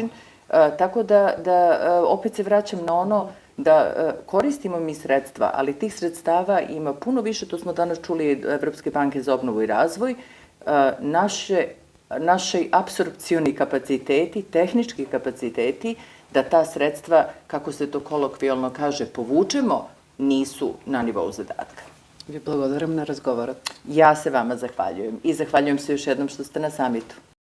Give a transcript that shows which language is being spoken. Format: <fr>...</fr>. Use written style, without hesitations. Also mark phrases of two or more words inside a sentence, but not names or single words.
<sr>Tako da opet se vraćam na ono, da koristimo mi sredstva, ali tih sredstava ima puno više, to smo danas čuli od Evropske banke za obnovu i razvoj, naši apsorpcioni kapaciteti, tehnički kapaciteti, da ta sredstva, kako se to kolokvijalno kaže, povučemo, nisu na nivou zadatka.</sr> <mk>Ви благодарам на разговорот.</mk> <sr>Ja se vama zahvaljujem i zahvaljujem se još jednom što ste na samitu.</sr>